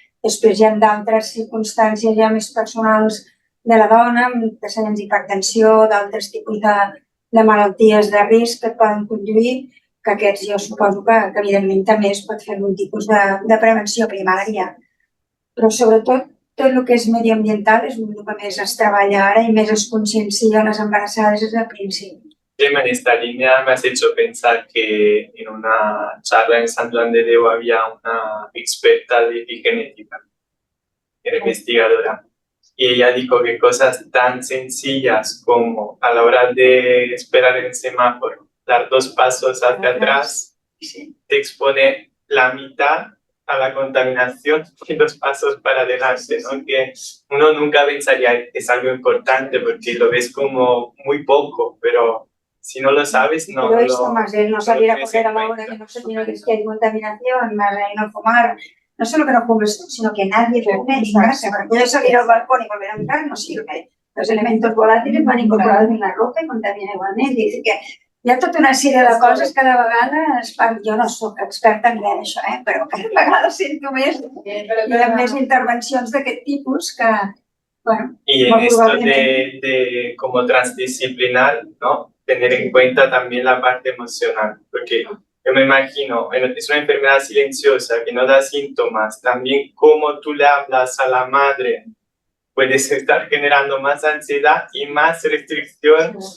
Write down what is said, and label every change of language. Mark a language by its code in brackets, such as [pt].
[ca] Després hi ha d'altres circumstàncies ja més personals de la dona, antecedents d'hipertensió, d'altres tipus de malalties de risc que et poden conduir, que aquests jo suposo que evidentment també es pot fer algun tipus de prevenció primària. Però sobretot tot el que és mediambiental és el que més es treballa ara i més es consciencia a les embarassades des del principi. [es] En esta línea me has hecho pensar que en una charla en Sant Joan de Déu había una experta de epigenética, era investigadora, y ella dijo que cosas tan sencillas como a la hora de esperar en el semáforo, dar 2 pasos hacia atrás, te expone la mitad a la contaminación y 2 pasos para adelante, ¿no? Que uno nunca pensaría que es algo importante porque lo ves como muy poco, pero si no lo sabes, no. Pero esto más el no salir a correr a la hora que no sé, sino que es que hay contaminación, más el no fumar, no solo que no fumes tú, sino que nadie fume en casa, porque puedes salir al balcón y volver a entrar, no sirve. Los elementos volátiles van incorporados en la ropa [ca] i contaminan igualment. Dic que hi ha tota una sèrie de coses cada vegada es fan. Jo no soc experta en res d'això, però cada vegada sento més hi ha més intervencions d'aquest tipus que, bueno, [es] y en esto de como transdisciplinar, ¿no? Tener en cuenta también la parte emocional, porque yo me imagino, es una enfermedad silenciosa que no da síntomas, también cómo tú le hablas a la madre puedes estar generando más ansiedad y más restricción.